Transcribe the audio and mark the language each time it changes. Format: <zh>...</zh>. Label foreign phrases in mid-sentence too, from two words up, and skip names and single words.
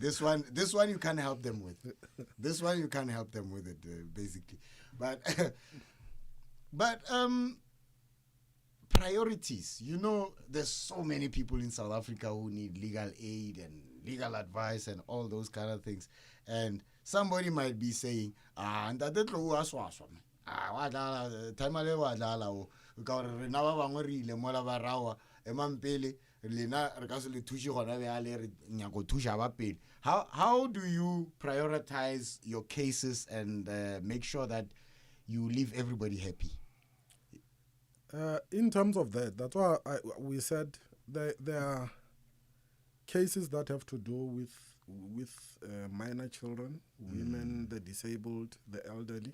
<en>This one you can't help them with. This one you can't help them with it, basically. But, priorities. You know, there's so many people in South Africa who need legal aid and legal advice and all those kind of things. And somebody might be saying,</en> <nso>Ntate Tlou wa swaswa. Wa dlala time ale wa dlala o ka re rena ba bangwe re ile mola ba rawa emampele lena re ka se le thushi gona be ale re nyako thusha ba pele.</nso> <en>How do you prioritize your cases and make sure that you leave everybody happy? In terms of that, that's why we said there are cases that have to do with minor children, women, the disabled, the elderly.</en>